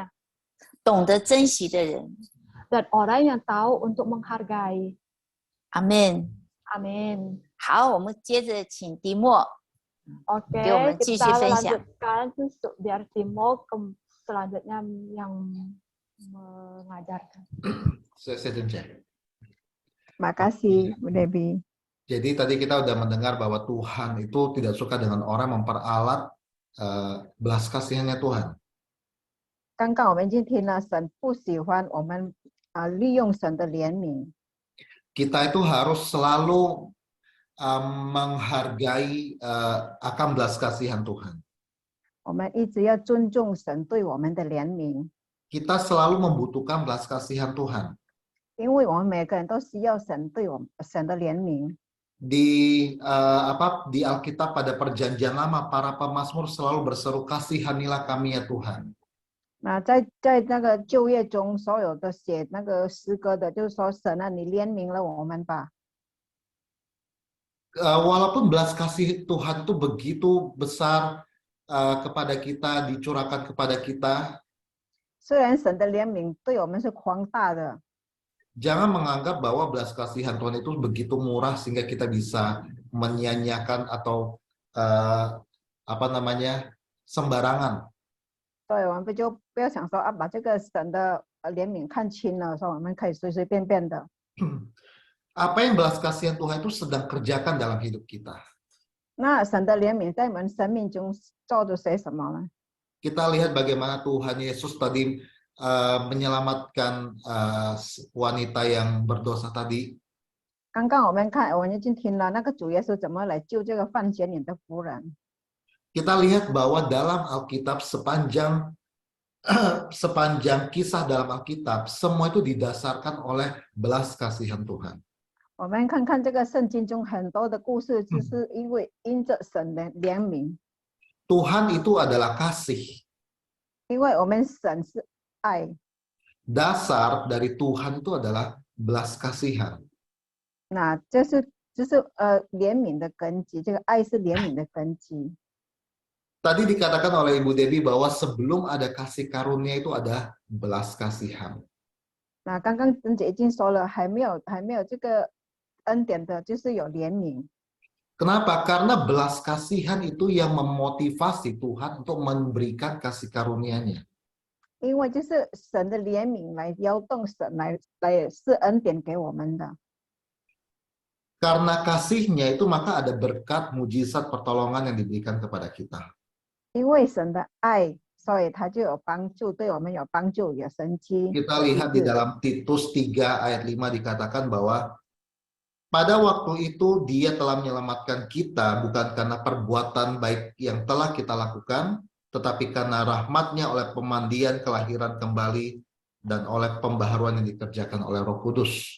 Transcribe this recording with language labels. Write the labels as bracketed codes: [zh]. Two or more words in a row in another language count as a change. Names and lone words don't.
[zh] 懂得珍惜的人。 [id] Dan orang yang tahu untuk menghargai. [zh] 阿门。 [id] Amin. [zh] 好，我们接着请迪莫。 [id] Oke, [zh] 给我们继续 [id] kita [zh] 分享。 [id] lanjutkan biar Timo selanjutnya yang mengajarkan. Saya tunjuk. Makasih, Bu Debbie. Jadi tadi kita udah mendengar bahwa Tuhan itu tidak suka dengan orang memperalat belas kasihannya Tuhan. [zh] 刚刚我们已经听了，神不喜欢我们利用神的怜悯。 [id] Kita itu harus selalu menghargai akan belas kasihan Tuhan. [zh] 我们一直要尊重神对我们的怜悯， [id] Kita selalu membutuhkan belas kasihan Tuhan. [zh] 因为我们每个人都需要神对我们神的怜悯。 [id] Di Alkitab pada Perjanjian Lama, para pemazmur selalu berseru, kasihanilah kami ya Tuhan. [zh] 那在那个旧约中，所有的写那个诗歌的，就是说神啊，你怜悯了我们吧。 [id] Walaupun belas kasih Tuhan itu begitu besar kepada kita, dicurahkan kepada kita, [zh] 虽然神的怜悯对我们是狂大的， [id] jangan menganggap bahwa belas kasihan Tuhan itu begitu murah sehingga kita bisa menyia-nyiakan atau sembarangan. [zh] 所以我们就不要想说啊，把这个神的怜悯看轻了，说我们可以随随便便的。 [id] Apa yang belas kasihan Tuhan itu sedang kerjakan dalam hidup kita. [zh] 那神的怜悯在我们生命中做着些什么呢？ [id] Kita lihat bagaimana Tuhan Yesus tadi menyelamatkan wanita yang berdosa tadi. [zh] 刚刚我们已经听了那个主耶稣怎么来救这个犯奸淫的妇人。 [id] Kita lihat bahwa dalam Alkitab sepanjang sepanjang kisah dalam Alkitab, semua itu didasarkan oleh belas kasihan Tuhan. [zh] 我们看看这个圣经中很多的故事，就是因着神的怜悯， [id] Tuhan itu adalah kasih. [zh] 因为我们神是爱， [id] Dasar dari Tuhan itu adalah belas kasihan. [zh] 那就是怜悯的根基，这个爱是怜悯的根基。 [id] Tadi dikatakan oleh Ibu Debbie bahwa sebelum ada kasih karunia itu ada belas kasihan. [zh] 那刚刚珍姐已经说了，还没有这个恩典的，就是有怜悯。 [id] Kenapa? Karena belas kasihan itu yang memotivasi Tuhan untuk memberikan kasih karunia-Nya. [zh] 因为就是神的怜悯来摇动神来是恩典给我们的。 [id] Karena kasih-Nya itu maka ada berkat, mujizat, pertolongan yang diberikan kepada kita. [zh] 因为神的爱，所以他就有帮助，对我们有帮助，有神迹。 [id] Kita lihat di dalam Titus 3 ayat 5 dikatakan bahwa pada waktu itu Dia telah menyelamatkan kita bukan karena perbuatan baik yang telah kita lakukan, tetapi karena rahmat-Nya oleh pemandian kelahiran kembali dan oleh pembaharuan yang dikerjakan oleh Roh Kudus.